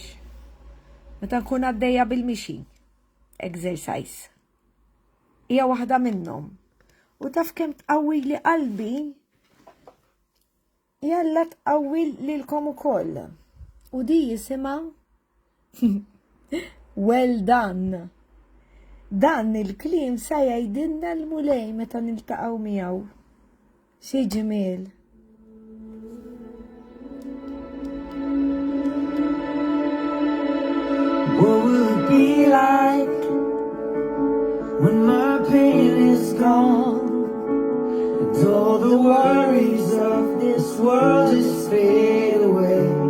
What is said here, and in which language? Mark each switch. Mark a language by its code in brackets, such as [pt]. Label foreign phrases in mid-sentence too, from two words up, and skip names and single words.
[mt] Meta nkun għaddeja bil-mixi. Exercise. Hija waħda minnhom. U taf kemm tqawwi li qalbi. Jalla tqawwi lilkom ukoll. U di jisimha [en] well done. [mt] Dan il-kliem sa jgħidilna l-mulej meta niltaqgħu miegħu. Xi ġmiel. [en] What will it be like when my pain is gone and all the worries of this world just fade away?